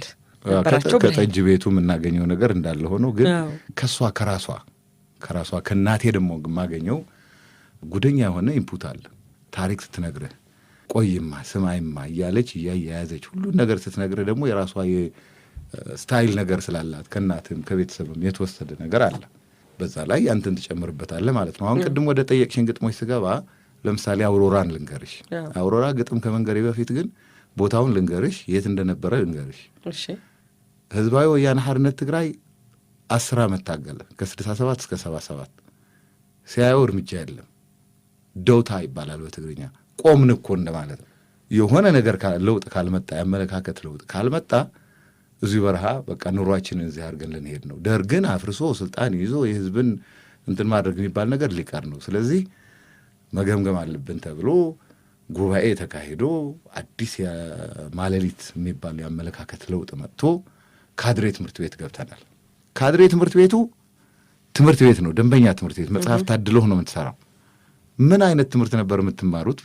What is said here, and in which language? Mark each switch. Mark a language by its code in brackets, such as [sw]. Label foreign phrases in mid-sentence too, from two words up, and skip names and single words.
[am] ከጠጅ ቤቱ የምናገኘው ነገር እንዳለ ሆኖ ግን ከራሷ ከእናቴ ደግሞ የማገኘው ጉደኛ የሆነ ኢንፑት አለ። ታሪክ ስትነግርህ ቆይማ ስማይማ እያለች እያያዘች ሁሉን ነገር ስትነግርህ ደግሞ የራሷ ስታይል ነገር ስላላት ከእናትም ከቤተሰብም የተወሰደ ነገር አለ። በዛ ላይ ያንተን ትጨምርበታለህ ማለት ነው። አሁን ቅድም ወደ ጠየቅሽን ግጥሞች ስገባ ለምሳሌ አውሮራን ልንገርሽ። አውሮራ ግጥም ከመንገሬ በፊት ግን ቦታውን ልንገርሽ፣ የት እንደነበረ ልንገርሽ። ህዝባዊ ወያነ ሓርነት ትግራይ 10 ዓመት ታገለ፣ ከ67 እስከ 77። ሲያየው እርምጃ የለም። ደውታ ይባላል በትግርኛ። ቆምን እኮ እንደማለት ነው። የሆነ ነገር ለውጥ ካልመጣ ያመለካከት ለውጥ ካልመጣ እዚሁ በረሃ በቃ ኑሯችንን እዚህ አድርገን ልንሄድ ነው። ደርግን አፍርሶ ስልጣን ይዞ የህዝብን እንትን ማድረግ የሚባል ነገር ሊቀር ነው። ስለዚህ መገምገም አለብን ተብሎ ጉባኤ ተካሂዶ አዲስ የማለሊት የሚባል የአመለካከት ለውጥ መጥቶ ካድሬ ትምህርት ቤት ገብተናል። ካድሬ ትምህርት ቤቱ ትምህርት ቤት ነው፣ ደንበኛ ትምህርት ቤት። መጽሐፍ ታድሎህ ነው የምትሰራው። ምን አይነት ትምህርት ነበር የምትማሩት?